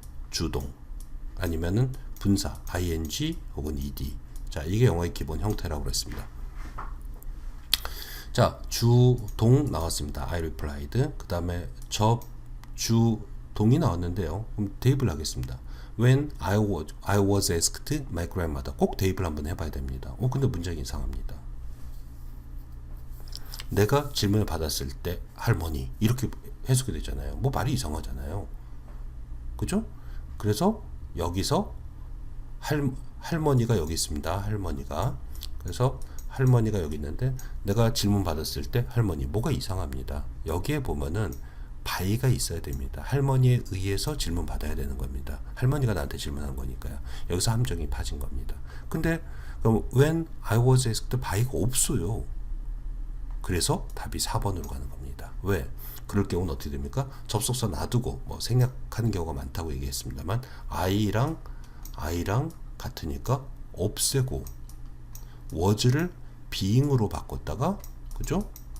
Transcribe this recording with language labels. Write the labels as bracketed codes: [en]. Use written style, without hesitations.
[ko] 주동 아니면은 분사 ing 혹은 ed. 자, 이게 영어의 기본 형태라고 그랬습니다. 자, 주동 나왔습니다. [en] I replied. [ko] 그 다음에 주동이 나왔는데요. 그럼 대입을 하겠습니다. [en] When I was asked my grandmother. [ko] 꼭 대입을 한번 해봐야 됩니다. 근데 문장이 이상합니다. 내가 질문을 받았을 때 할머니 이렇게 해석이 되잖아요. 뭐 말이 이상하잖아요. 그죠? 그래서 여기서 할머니가 여기 있습니다. 할머니가. 그래서 할머니가 여기 있는데 내가 질문 받았을 때 할머니, 뭐가 이상합니다. 여기에 보면은 by가 있어야 됩니다. 할머니에 의해서 질문 받아야 되는 겁니다. 할머니가 나한테 질문한 거니까요. 여기서 함정이 파진 겁니다. 근데 그럼 [en] when I was asked by가 없어요. [ko] 그래서 답이 4번으로 가는 겁니다. 왜? 그럴 경우는 어떻게 됩니까? 접속사 놔두고 뭐 생략하는 경우가 많다고 얘기했습니다만 I랑 같으니까 없애고 was를 being으로 바꿨다가, 그죠?